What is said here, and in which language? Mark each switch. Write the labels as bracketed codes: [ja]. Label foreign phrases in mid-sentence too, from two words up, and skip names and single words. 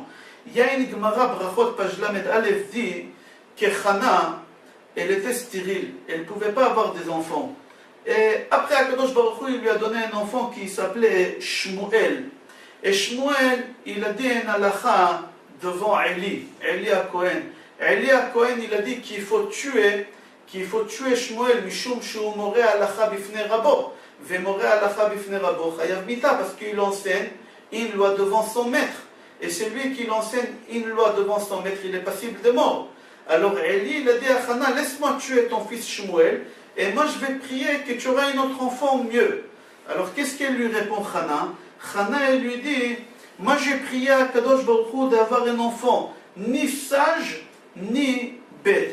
[fr] Il y a une Gemara Brachot page [he] למד אלף [fr] dit que Chana, elle était stérile, elle ne pouvait pas avoir des enfants. Et après [he] הקדוש ברוך הוא, [fr] il lui a donné un enfant qui s'appelait Shmuel. Et Shmuel, il a dit un halacha devant Eli à Cohen. Eli à Cohen, il a dit qu'il faut tuer Shmuel, [he] משום שהוא מורה הלכה בפני רבו. ומורה הלכה בפני רבו חייב מיתה, [fr] parce qu'il enseigne une loi devant son maître. Et celui qui l'enseigne une loi devant son maître, il est passible de mort. Alors Eli, il a dit à Chana, laisse-moi tuer ton fils Shmuel, et moi je vais prier que tu auras un autre enfant mieux. Alors qu'est-ce qu'elle lui répond Chana? Chana, elle lui dit, moi j'ai prié à [he] קדוש ברוך הוא [fr] d'avoir un enfant ni sage ni bête.